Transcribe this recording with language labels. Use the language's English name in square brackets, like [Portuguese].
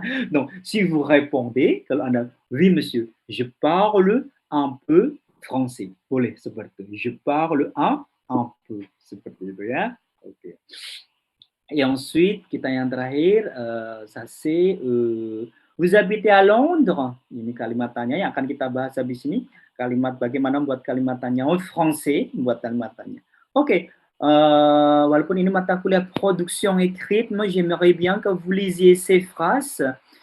[French] Donc, si vous répondez, [Indonesian] kalau Anda, [French] oui, monsieur, je parle un peu français. [Indonesian] Boleh seperti itu. [French] Je parle un peu. [Indonesian] Seperti itu ya. Oke. [French] Et ensuite, [Indonesian] kita yang terakhir, [French] ça c'est, vous habitez à Londres? [Indonesian] Ini kalimat tanya yang akan kita bahas habis ini. Kalimat bagaimana membuat kalimat tanya [French] en français, [Indonesian] membuat kalimat tanya. Oke, walaupun ini mata kuliah [French] production écrite, moi j'aimerais bien que vous lisiez ces phrases.